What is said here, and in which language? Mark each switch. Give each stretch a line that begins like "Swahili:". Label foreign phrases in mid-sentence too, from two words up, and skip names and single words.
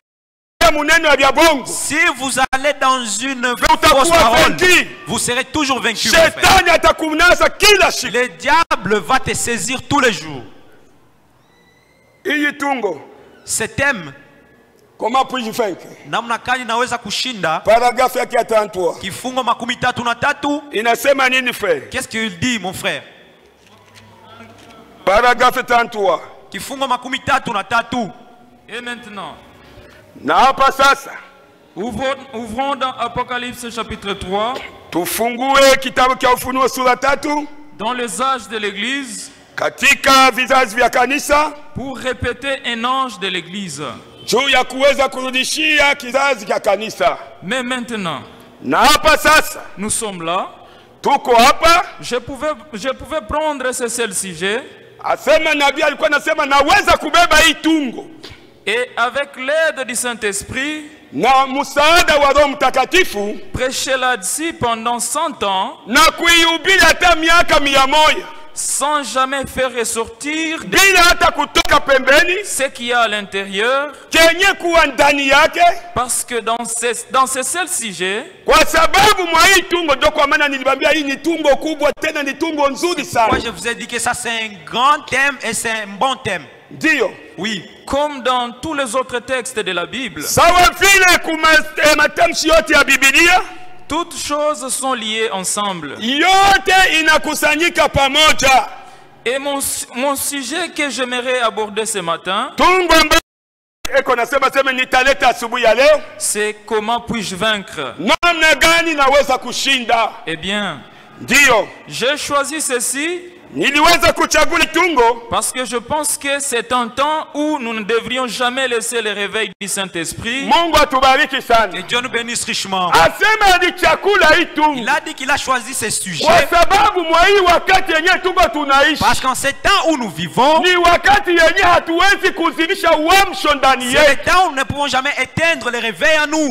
French: Si vous allez dans une fausse parole, vous serez toujours vaincu. Le diable va te saisir tous les jours. Ce thème, comment puis-je vaincre?
Swahili: namna gani naweza kushinda? Paragraphe yake ya 33. Kifungo 33 inasema nini frère?
French: Qu'est-ce qu'il dit mon frère? Paragraphe 33.
Swahili: Kifungo 33.
French: Et maintenant,
Swahili: na hapa sasa
French: ouvrons dans Apocalypse chapitre 3.
Swahili: Tufungue kitabu cha Ufunuo sura 3.
French: Dans les âges de l'église.
Swahili: Katika vizazi vya kanisa.
French: Pour répéter un ange de l'église.
Swahili: Juu ya kuweza kurudishia kizazi cha kanisa.
French: Mais maintenant,
Swahili: na hapa sasa
French: nous sommes là.
Swahili: Tuko hapa.
French: Je pouvais prendre ce seul sujet.
Swahili: Asema nabii alikuwa anasema naweza kubeba hii tungo.
French: Et avec l'aide du Saint-Esprit,
Swahili: na msaada wa Roho Mtakatifu,
French: prêcher là-dessus pendant 100 ans,
Swahili: na kuihubiri hata miaka 100,
French: sans jamais faire ressortir
Swahili: bila hata kutoka pembeni
French: ce qu'il y a à l'intérieur,
Swahili: kenye kuwa ndani yake.
French: Parce que dans ce seul sujet,
Swahili: kwa sababu mwa hii tungo ndio kwa maana nilibambia hii ni tungo kubwa tena ni tungo nzuri sana.
French: Moi je vous ai dit que ça c'est un grand thème et c'est un bon thème.
Swahili: Dio.
French: Oui. Comme dans tous les autres textes de la Bible.
Swahili: Sawa vile kumatamshi yote ya Biblia.
French: Toutes choses sont liées ensemble.
Swahili: Yote inakusanyika pamoja.
French: Et mon sujet que j'aimerais aborder ce matin, c'est comment puis-je vaincre?
Swahili: Namna gani naweza kushinda?
French: Eh bien,
Swahili: Dio.
French: j'ai choisi ceci Parce que je pense que c'est un temps où nous ne devrions jamais laisser le réveil du Saint-Esprit. Que Dieu nous bénisse richement. Il a dit qu'il a choisi ces sujets parce qu'en ce temps où nous vivons, c'est le temps où nous ne pouvons jamais éteindre le réveil en nous.